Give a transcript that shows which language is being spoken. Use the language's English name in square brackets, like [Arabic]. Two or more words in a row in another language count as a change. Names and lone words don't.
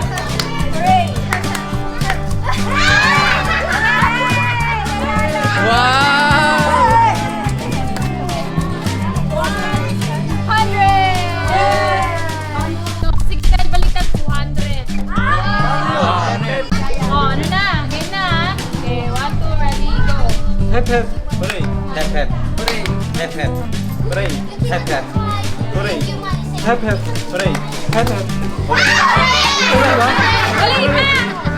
[Filipino] Wow! 100! 610 baliktad, 200. Oh, ano na? Game na, ha? [English] Okay, 1, 2, ready, go. Hep hep. Hooray. Hep hep. Hooray. Hep hep. Hooray. Hep hep. Hooray. Hep hep. Hooray. Hep hep. [Filipino] Balik na!